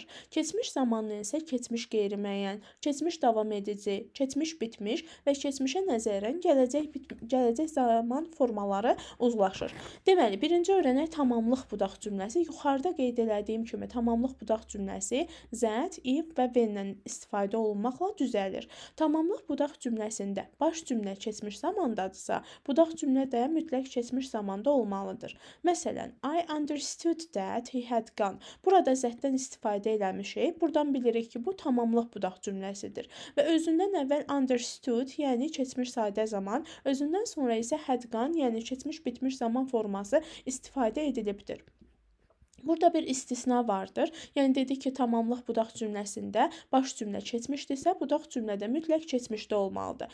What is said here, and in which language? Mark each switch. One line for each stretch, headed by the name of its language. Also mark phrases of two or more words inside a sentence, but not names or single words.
Azerbaijani: Keçmiş zamanla isə keçmiş qeyri-müəyyən, keçmiş davam edici, keçmiş bitmiş və keçmişə nəzərən gələcək zaman formaları uzlaşır. Deməli, birinci öyrənək tamamlıq budaq cümləsi. Yuxarıda qeyd elədiyim kimi tamamlıq budaq cümləsi that, if və when-lə istifadə olunmaqla düzəlir. Tamamlıq budaq cümləsində baş cümlə keçmiş zamandadırsa, budaq cümlə də mütləq keçmiş zamanda olmalıdır. Məsələn,
English: I understood that he had gone.
Azerbaijani: Burada zətdən istifadə eləmişik. Buradan bilirik ki, bu tamamlıq budaq cümləsidir. Və özündən əvvəl understood, yəni keçmiş sadə zaman, özündən sonra isə
English: had gone,
Azerbaijani: yəni keçmiş bitmiş zaman forması istifadə edilibdir. Burada bir istisna vardır. Yəni dedik ki, tamamlıq budaq cümləsində baş cümlə keçmişdirsə, budaq cümlədə mütləq keçmişdə olmalıdır.